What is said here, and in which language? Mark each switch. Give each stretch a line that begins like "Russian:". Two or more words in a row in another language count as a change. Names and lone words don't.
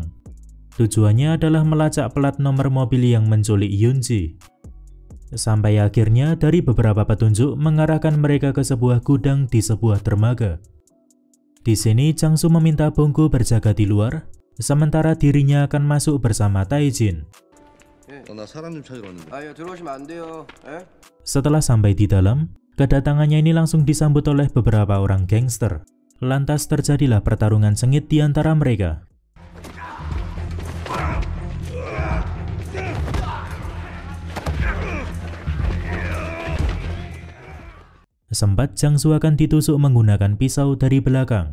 Indonesian: Tujuannya adalah melacak plat nomor mobil yang menculik Yunji. Sampai akhirnya dari beberapa petunjuk mengarahkan mereka ke sebuah gudang di sebuah dermaga. Di sini Jang Soo meminta Bongko berjaga di luar, sementara dirinya akan masuk bersama Tae-jin.
Korean: 나 사람 좀 찾으러 왔는데. 아유 들어오시면 안 돼요. 예?
Indonesian: Setelah sampai di dalam, kedatangannya ini langsung disambut oleh beberapa orang gangster. Lantas terjadilah pertarungan sengit di antara mereka. Sempat Jang Soo akan ditusuk menggunakan pisau dari belakang.